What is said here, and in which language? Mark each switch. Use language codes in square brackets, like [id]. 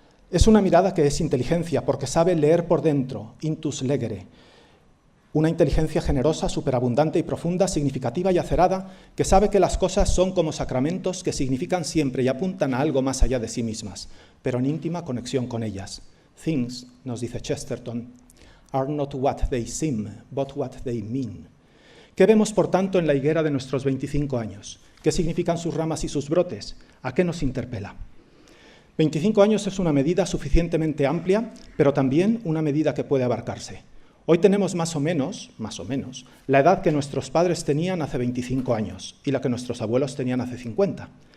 [es] Es una mirada que es inteligencia, porque sabe leer por dentro, [la] intus legere, [es] una inteligencia generosa, superabundante y profunda, significativa y acerada, que sabe que las cosas son como sacramentos que significan siempre y apuntan a algo más allá de sí mismas, pero en íntima conexión con ellas. [en] Things, [es] nos dice Chesterton, [en] are not what they seem, but what they mean. [es] ¿Qué vemos, por tanto, en la higuera de nuestros 25 años? ¿Qué significan sus ramas y sus brotes? ¿A qué nos interpela? 25 años es una medida suficientemente amplia, pero también una medida que puede abarcarse. Hoy tenemos más o menos, la edad que nuestros padres tenían hace 25 años y la que nuestros abuelos tenían hace 50.